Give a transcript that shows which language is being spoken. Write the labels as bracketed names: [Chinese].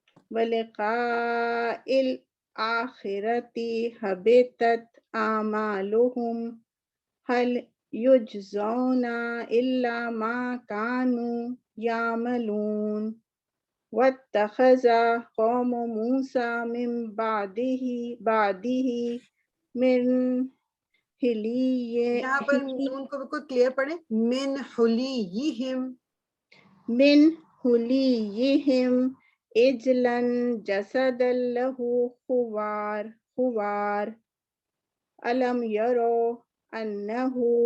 [Arabic] ولقاء الآخرة حبطت أعمالهم هل يجزون إلا ما كانوا يعملون واتخذ قوم موسى من بعده من [Urdu] یہاں پر نون کو بالکل کلیئر پڑھیں، من حلیہم۔ [Arabic] حليهم عجلا جسدا له خوار ألم يروا أنه